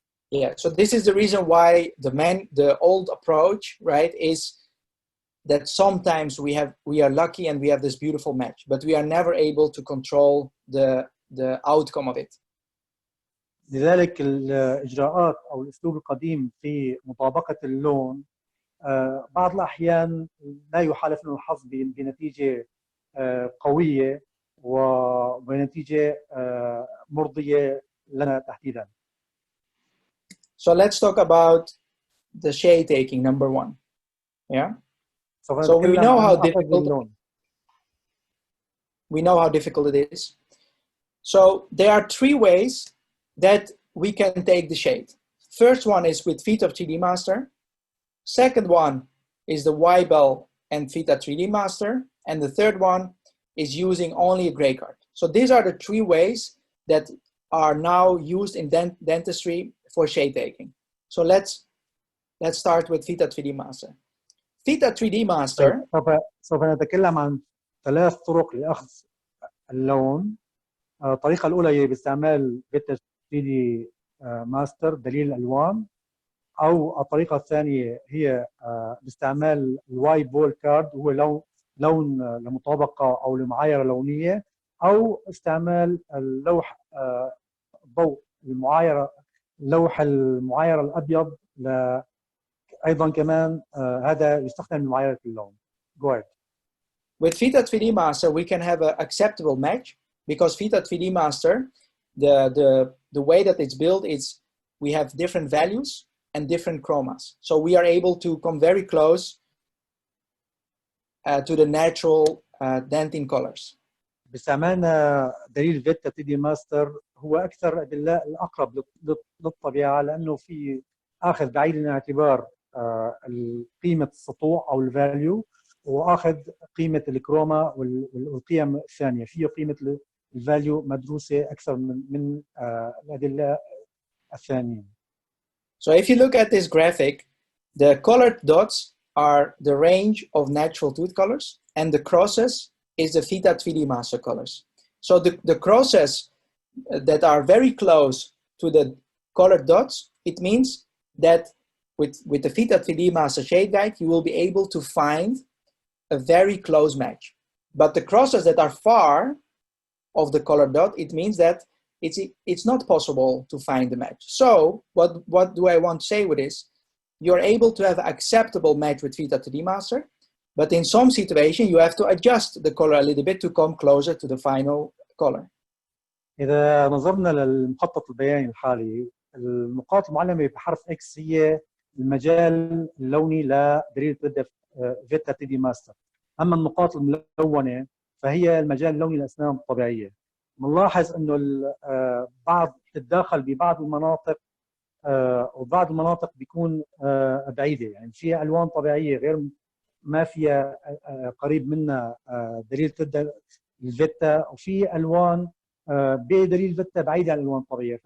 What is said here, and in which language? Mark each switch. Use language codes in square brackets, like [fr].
[en] Yeah, so this is the reason why the old approach, right, is that sometimes we are lucky and we have this beautiful match, but we are never able to control the outcome of it. [ar] لذلك الإجراءات أو الأسلوب القديم في مطابقة اللون بعض الأحيان لا يحالف له الحظ بنتيجة قوية وبنتيجة مرضية لنا تحديدا. [en] So let's talk about the shade taking, number 1. Yeah. So we know how difficult. We know how difficult it is. So there are three ways that we can take the shade. First one is with Vita 3D Master. Second one is the Y-Bell and Vita 3D Master. And the third one is using only a gray card. So these are the three ways that are now used in dentistry for shade taking. So let's start with Vita 3D Master. Vita 3D Master. [ar] سوف نتكلم عن 3 طرق لأخذ اللون. الطريقة الأولى هي باستعمال فيتا 3D ماستر دليل الألوان، أو الطريقة الثانية هي باستعمال الواي بول كارد، هو لون لمطابقة أو لمعايرة لونية، أو استعمال اللوح ضوء المعايرة، لوح المعايرة الأبيض أيضا كمان هذا يستخدم لمعايرة اللون. [en] Go ahead. With Vita 3D Master, we can have an acceptable match because Vita 3D Master, the way that it's built is we have different values and different chromas. So we are able to come very close to the natural dentin colors. [ar] باستعمالنا دليل فيتا 3D ماستر هو أكثر أدلاء الأقرب للطبيعة، لأنه في أخذ بعين الاعتبار قيمة السطوع أو الفاليو، وأخذ قيمة الكروما والقيم الثانية، فيه قيمة الفاليو مدروسة أكثر من الأدلاء الثانيين. [en] So if you look at this graphic, the colored dots are the range of natural tooth colors, and the crosses is the Vita 3D Master colors. So the crosses that are very close to the colored dots, it means that with the Vita 3D Master Shade Guide, you will be able to find a very close match. But the crosses that are far of the colored dot, it means that it's not possible to find the match. So what do I want to say with this? You're able to have an acceptable match with Vita 3D Master, but in some situation you have to adjust the color a little bit to come closer to the final color. [ar] إذا نظرنا للمخطط البياني الحالي، النقاط المعلمة بحرف X هي المجال اللوني لدليل فيتا 3D ماستر. أما النقاط الملونة فهي المجال اللوني للأسنان الطبيعية. نلاحظ إنه بعض تتداخل ببعض المناطق، وبعض المناطق بيكون بعيدة، يعني فيها ألوان طبيعية غير ما فيها قريب منها دليل الفيتا، وفي ألوان بدليل فيتا بعيدة عن الألوان الطبيعية.